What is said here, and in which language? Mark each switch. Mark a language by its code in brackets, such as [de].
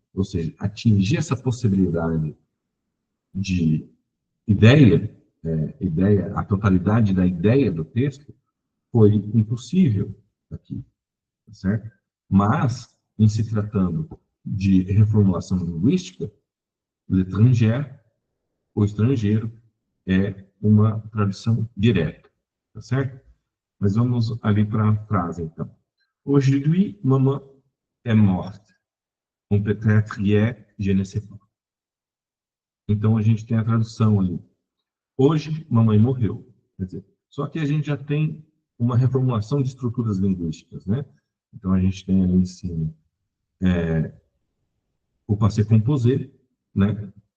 [pt] Ou seja, atingir essa possibilidade de ideia, a totalidade da ideia do texto foi impossível aqui, tá certo? Mas, em se tratando de reformulação linguística, [fr] l'étranger, [pt] o estrangeiro, é uma tradução direta, tá certo? Mas vamos ali para a frase, então. [fr] Aujourd'hui, maman est morte. Ou peut-être hier, je ne sais pas. [pt] Então, a gente tem a tradução ali. Hoje, mamãe morreu. Quer dizer, só que a gente já tem uma reformulação de estruturas linguísticas, né? Então, a gente tem ali em cima o passé composé, né?